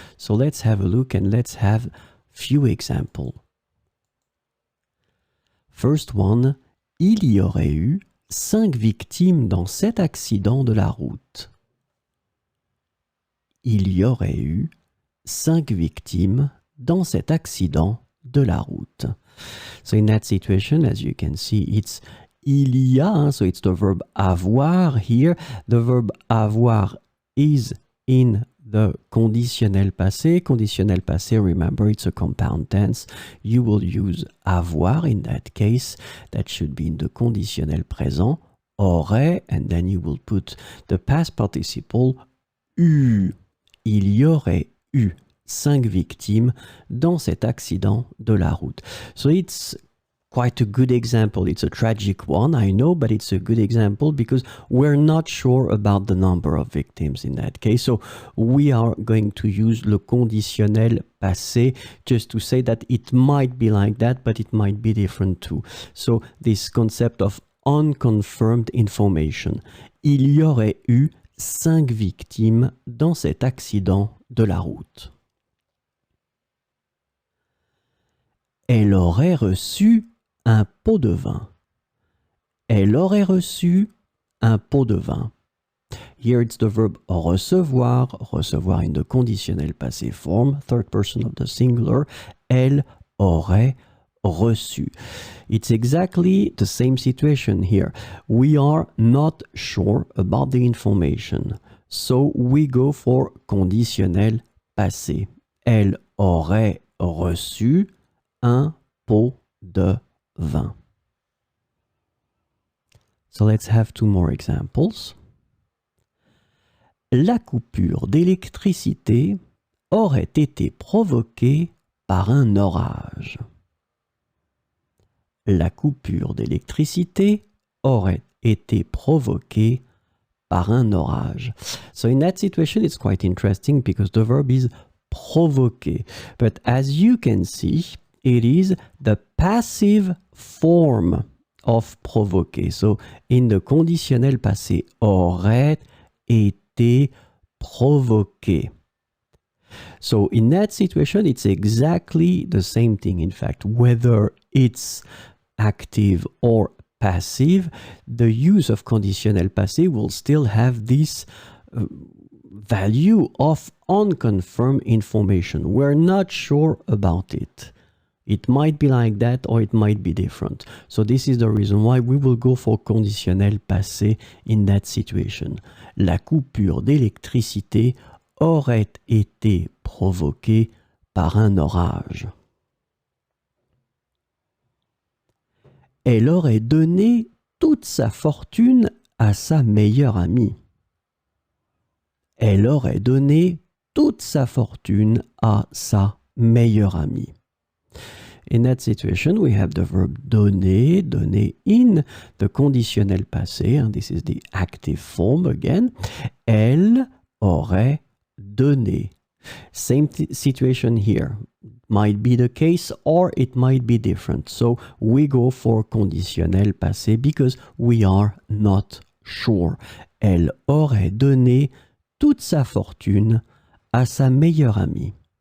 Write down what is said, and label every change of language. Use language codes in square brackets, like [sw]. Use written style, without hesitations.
[en] So let's have a look and let's have few examples. First one, [fr] il y aurait eu 5 victimes dans cet accident de la route. Il y aurait eu 5 victimes dans cet accident de la route. [en] So in that situation, as you can see, it's il y a, so it's the verb avoir here. The verb avoir is in the conditionnel passé. Conditionnel passé, remember, it's a compound tense. You will use avoir in that case. That should be in the conditionnel présent. Aurait, and then you will put the past participle eu. [fr] Il y aurait eu 5 victimes dans cet accident de la route. [en] So it's quite a good example. It's a tragic one, I know, but it's a good example because we're not sure about the number of victims in that case. So we are going to use le conditionnel passé just to say that it might be like that, but it might be different too. So this concept of unconfirmed information. [fr] Il y aurait eu 5 victimes dans cet accident de la route. Elle aurait reçu un pot de vin. Elle aurait reçu un pot de vin. [en] Here it's the verb recevoir, recevoir in the conditionnel passé form, third person of the singular. [fr] Elle aurait reçu. [en] It's exactly the same situation here. We are not sure about the information, so we go for conditionnel passé. [fr] Elle aurait reçu un pot de vin. [en] So let's have 2 more examples. [fr] La coupure d'électricité aurait été provoquée par un orage. La coupure d'électricité aurait été provoquée par un orage. [en] So in that situation, it's quite interesting because the verb is provoquer. But as you can see, it is the passive form of provoquer. So in the conditionnel passé, aurait été provoqué. So in that situation, it's exactly the same thing. In fact, whether it's active or passive, the use of conditionnel passé will still have this value of unconfirmed information. We're not sure about it. It might be like that or it might be different. So this is the reason why we will go for conditionnel passé in that situation. [fr] La coupure d'électricité aurait été provoquée par un orage. Elle aurait donné toute sa fortune à sa meilleure amie. Elle aurait donné toute sa fortune à sa meilleure amie. [en] In that situation, we have the verb donner, donner in the conditionnel passé, and this is the active form again. [fr] Elle aurait donné. [en] Same situation here. Might be the case or it might be different. So we go for conditionnel passé because we are not sure. [fr] Elle aurait donné toute sa fortune à sa meilleure amie.